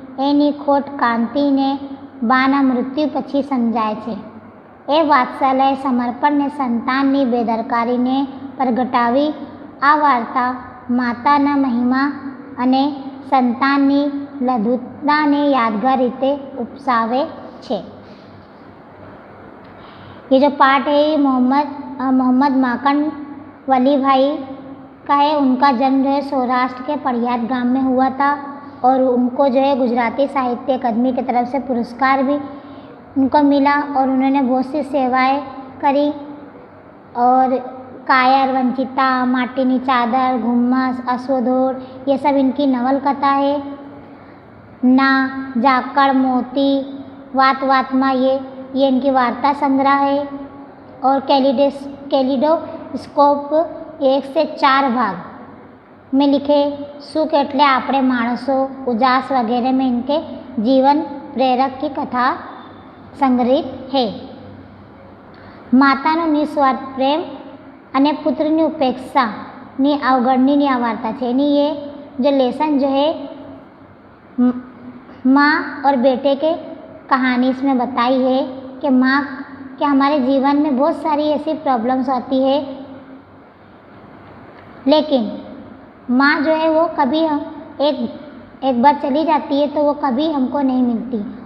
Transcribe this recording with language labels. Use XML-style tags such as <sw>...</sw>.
<gu>એની ખોટ કાંતિને બાના મૃત્યુ પછી સમજાય છે. એ વાત્સલ્ય, સમર્પણને સંતાનની બેદરકારીને પ્રગટાવી આ વાર્તા માતાના મહિમા અને સંતાનની લઘુતાને યાદગાર રીતે ઉપસાવે છે.</gu> <hi>ये जो पाठ है मोहम्मद માંકડ वली का है. उनका जन्म जो है सौराष्ट्र के पडियाद गांव में हुआ था और उनको जो है गुजराती साहित्य अकादमी की तरफ से पुरस्कार भी उनको मिला और उन्होंने बहुत सी सेवाएं करी. और कायर, वंचिता, माटीनी चादर, गुम्मस, अश्वदोड़ ये सब इनकी नवलकथा है. ना जाकड़, मोती, वात में ये इनकी वार्ता संग्रह है. और कैलिडोस्कोप 1-4 भाग में लिखे सुख एटले आपणे माणसो, उजास वगैरह में इनके जीवन प्रेरक की कथा संग्रहित है.</hi> <gu>માતાનો નિસ્વાર્થ પ્રેમ અને પુત્રની ઉપેક્ષાની અવગણની આ વાર્તા છે.</gu> <hi>એની ये जो लेसन जो है माँ और बेटे के कहानी इसमें बताई है कि माँ कि हमारे जीवन में बहुत सारी ऐसी प्रॉब्लम्स होती है, लेकिन माँ जो है वो कभी एक बार चली जाती है तो वो कभी हमको नहीं मिलती.</hi>